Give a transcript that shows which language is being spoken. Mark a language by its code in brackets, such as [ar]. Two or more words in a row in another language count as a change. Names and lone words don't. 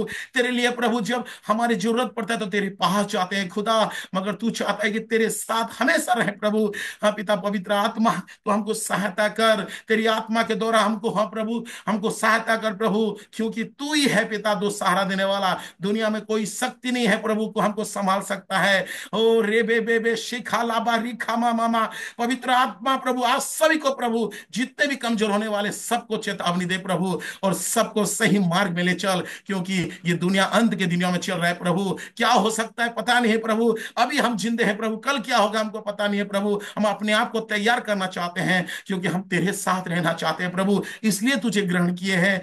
[hi] तेरे लिए प्रभु जब हमारी जरूरत पड़ता है तो तेरे पास जाते हैं खुदा, मगर तू चाहता है कि तेरे साथ हमेशा रहे प्रभु। हाँ पिता, पवित्र आत्मा तो हमको सहायता कर, तेरी आत्मा के द्वारा द्वारा हमको, हाँ प्रभु, हमको सहायता कर प्रभु, क्योंकि तू ही है पिता दो सहारा देने वाला। दुनिया में कोई शक्ति नहीं है प्रभु को हमको संभाल सकता है। ओ रे बे शिखा लाबा रिखा मामा, पवित्र आत्मा प्रभु आज सभी को प्रभु, जितने भी कमजोर होने वाले सबको चेतावनी दे प्रभु, और सबको सही मार्ग में ले चल, क्योंकि ये दुनिया अंत के दिनों में चल रहा है प्रभु। क्या हो सकता है पता नहीं है प्रभु, अभी हम जिंदे हैं प्रभु, कल क्या होगा हमको पता नहीं है प्रभु। हम अपने आप को तैयार करना चाहते हैं, क्योंकि हम तेरे साथ रहना चाहते हैं प्रभु, इसलिए तुझे ग्रहण किए हैं।